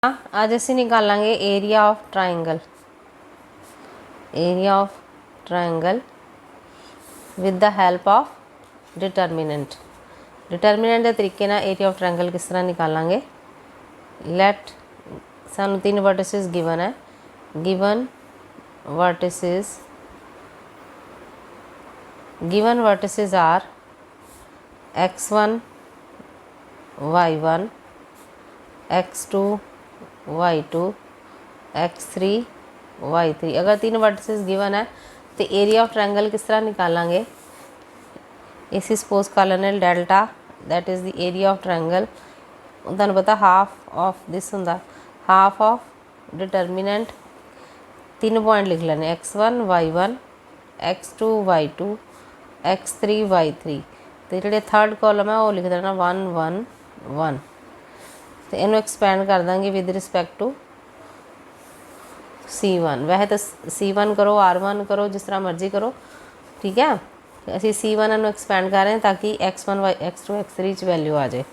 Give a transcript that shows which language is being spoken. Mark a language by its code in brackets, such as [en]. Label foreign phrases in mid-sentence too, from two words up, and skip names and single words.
[pa] आज ਅਸੀਂ ਨਿਕਾਲਾਂਗੇ [en] area of triangle. area of triangle with the help of determinant. [pa] ਡਿਟਰਮੀਨੈਂਟ ਦੇ ਤਰੀਕੇ ਨਾਲ [en] area of triangle [pa] ਕਿਸ ਤਰ੍ਹਾਂ ਨਿਕਾਲਾਂਗੇ। ਲੈਟ ਸਾਨੂੰ ਤਿੰਨ [en] vertices given [pa] ਹੈ। [en] given vertices are x1 y1 x2 y2 x3 y3। [hi] अगर तीन [en] vertices given [hi] है तो [en] area of triangle [hi] किस तरह निकालेंगे। [pa] ਇਸੀ ਸਪੋਜ਼ ਕਰ ਲੈਣੇ [en] delta that is the area of triangle. [pa] ਤੁਹਾਨੂੰ ਪਤਾ [en] half of this हुंदा half of determinant. [pa] ਤਿੰਨ ਪੁਆਇੰਟ ਲਿਖ ਲੈਣੇ x1 y1 x2 y2 x3 y3। ਤਾਂ ਜਿਹੜੇ [en] third column [pa] ਹੈ ਵੋ ਲਿਖ ਦੇਣਾ 1 1 1। ਤੋ ਇਨੂੰ ਐਕਸਪੈਂਡ ਕਰ ਦੇਂਗੇ [en] with respect to C1. [hi] वैसे तो C1 करो R1 करो जिस तरह मर्जी करो, ठीक है। [pa] ਅਸੀ C1 ਇਨੂੰ ਐਕਸਪੈਂਡ ਕਰ ਰਹੇ ਹੈਂ ਤਾਕਿ x1 x2 x3 ਚ ਵੈਲਿਊ ਆ ਜਾਏ।